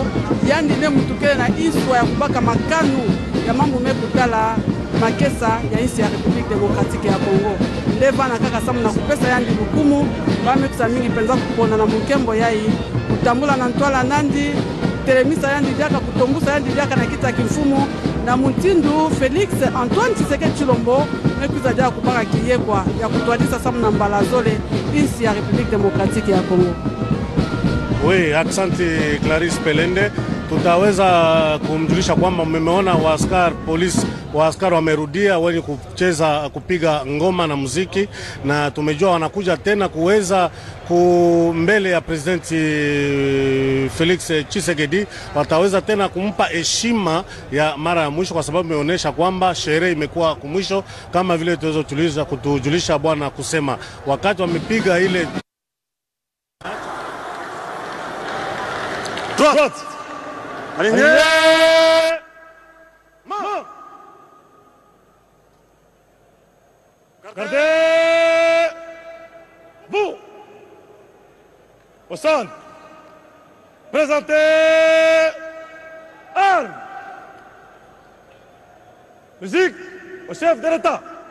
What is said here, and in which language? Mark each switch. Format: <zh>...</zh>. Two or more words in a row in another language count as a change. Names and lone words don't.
<ktu>yandi ne mutukele na iswa ya kubaka makanu ya mambo mekutala makesa ya isi ya Republique Democratique ya Congo ndeva na kaka samu na kupesa yandi lukumu bamekusa mingi penza kupona na mukembo yai kutambula na ntwala nandi telemisa yandi diaka kutombusa yandi diaka na kita kimfumu na mutindu Felix Antoine Tshisekedi Chilombo mekuza dia kupaka kiyekwa ya kutwadisa samu na mbalazole isi ya Republique Democratique ya Congo.</ktu> <fr>Oui,</fr> <sw>asante Clarisse Pelende. Tutaweza kumjulisha kwamba mmeona waaskari polisi waaskari wamerudia wenye kucheza kupiga ngoma na muziki, na tumejua wanakuja tena kuweza mbele ya presidenti Felix Tshisekedi, wataweza tena kumpa heshima ya mara ya mwisho, kwa sababu imeonyesha kwamba sherehe imekuwa kumwisho, kama vile tuweza kutujulisha bwana kusema wakati wamepiga ile</sw> <fr>droite, aligné, main, gardez, vous, au centre, présentez, armes, musique au chef de l'État.</fr>